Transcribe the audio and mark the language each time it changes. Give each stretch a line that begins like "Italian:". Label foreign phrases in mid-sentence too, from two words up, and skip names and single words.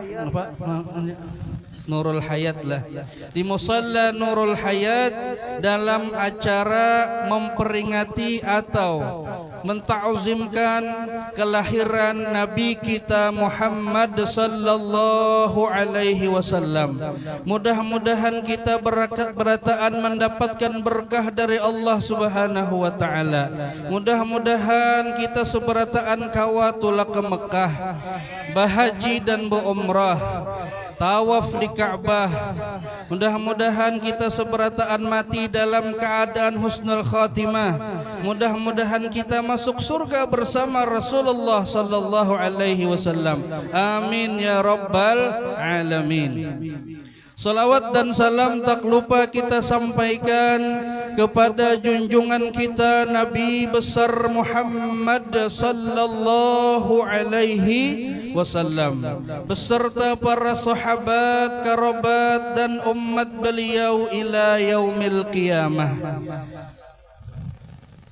Indonesian: Nurul Hayat lah, di musalla Nurul Hayat, dalam acara memperingati atau menta'zimkan kelahiran Nabi kita Muhammad
Arabic: صلى الله عليه وسلم.
Banjar: Mudah-mudahan kita berataan mendapatkan berkah dari Allah
Arabic: سبحانه وتعالى.
Banjar: Mudah-mudahan kita seberataan kawatula ke Mekah, bahaji dan berumrah, tawaf di Ka'bah. Mudah-mudahan kita seberataan mati dalam keadaan
Arabic: حسن الخاتمة.
Indonesian: Mudah-mudahan kita masuk surga bersama Rasulullah
Arabic: صلى الله عليه وسلم. آمين يا رب العالمين.
Indonesian: Salawat dan salam tak lupa kita sampaikan kepada junjungan kita Nabi besar Muhammad
Arabic: صلى الله عليه وسلم
Indonesian: beserta para sahabat, kerabat dan umat beliau
Arabic: إلى يوم القيامة.